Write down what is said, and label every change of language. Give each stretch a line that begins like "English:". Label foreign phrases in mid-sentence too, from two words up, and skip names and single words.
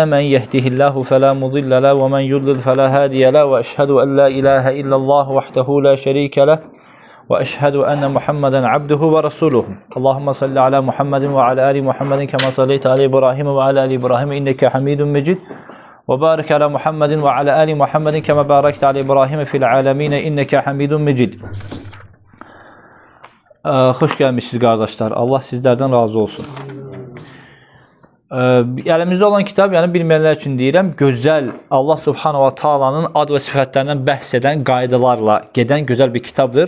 Arabic: من يهده الله فلا مضل له ومن يضلل فلا هادي له وأشهد أن لا إله إلا الله وحده لا شريك له وأشهد أن محمدا عبده ورسوله. اللهم صل على محمد وعلى آل محمد كما صليت على إبراهيم وعلى آل إبراهيم إنك حميد مجيد. وبارك على محمد وعلى آل محمد كما باركت على إبراهيم في العالمين إنك حميد مجيد.
Azerbaijani: Xoş gəlmişsiniz qardaşlar. Allah sizlərdən razı olsun. Əlimizdə olan kitab, yəni bilməyənlər üçün deyirəm, gözəl Allah
Arabic: سبحانه وتعالى'nın
Azerbaijani: ad və sifətlərindən bəhs edən qaydalarla gedən gözəl bir kitabdır.